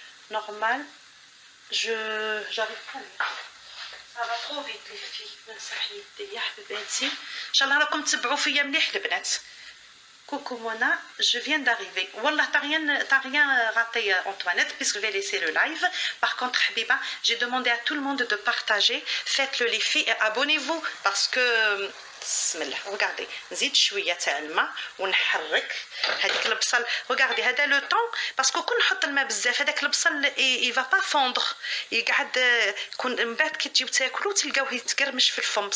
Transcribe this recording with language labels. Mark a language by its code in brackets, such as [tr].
[fr] Normal, j'arrive pas à lire. Ça va trop vite, les filles. [ar] Inch'Allah, راكم تتبعوا فيا مليح البنات. [fr] Coucou Mona, je viens d'arriver. Wallah, t'as rien raté Antoinette, puisque je vais laisser le live. Par contre, Habiba, j'ai demandé à tout le monde de partager. Faites-le les filles et abonnez-vous parce que... [ar] بسم الله. [fr] Regardez, [ar] نزيد شويه تاع الماء ونحرك هذيك البصل. [fr] Regardez, [ar] هذا لو طون باسكو كون نحط الماء بزاف هذاك البصل [fr] il va pas fondre, [ar] يقعد كون من بعد كي تجيو تاكلو تلقاوه يتقرمش في الفم.